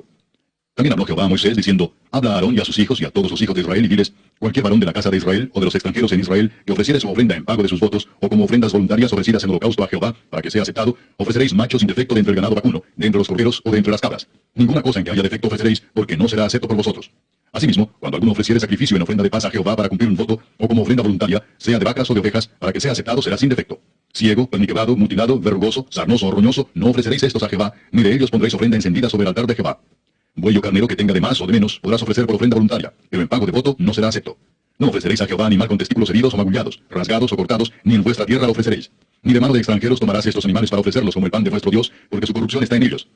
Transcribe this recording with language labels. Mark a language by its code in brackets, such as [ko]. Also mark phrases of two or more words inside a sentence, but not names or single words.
[es] También habló Jehová a Moisés diciendo: Habla a Aarón y a sus hijos y a todos los hijos de Israel, y diles: cualquier varón de la casa de Israel o de los extranjeros en Israel que ofreciere su ofrenda en pago de sus votos, o como ofrendas voluntarias ofrecidas en holocausto a Jehová, para que sea aceptado, ofreceréis machos sin defecto de entre el ganado vacuno, de entre los corderos o de entre las cabras. Ninguna cosa en que haya defecto ofreceréis, porque no será acepto por vosotros. Asimismo, cuando alguno ofreciere sacrificio en ofrenda de paz a Jehová para cumplir un voto, o como ofrenda voluntaria, sea de vacas o de ovejas, para que sea aceptado, será sin defecto. Ciego, perniquebrado, mutilado, verrugoso, sarnoso o roñoso, no ofreceréis estos a Jehová, ni de ellos pondréis ofrenda encendida sobre el altar de Jehová. Buey o carnero que tenga de más o de menos, podrás ofrecer por ofrenda voluntaria, pero en pago de voto no será acepto. No ofreceréis a Jehová animal con testículos heridos o magullados, rasgados o cortados, ni en vuestra tierra lo ofreceréis. Ni de mano de extranjeros tomarás estos animales para ofrecerlos como el pan de vuestro Dios, porque su corrupción está en ellos.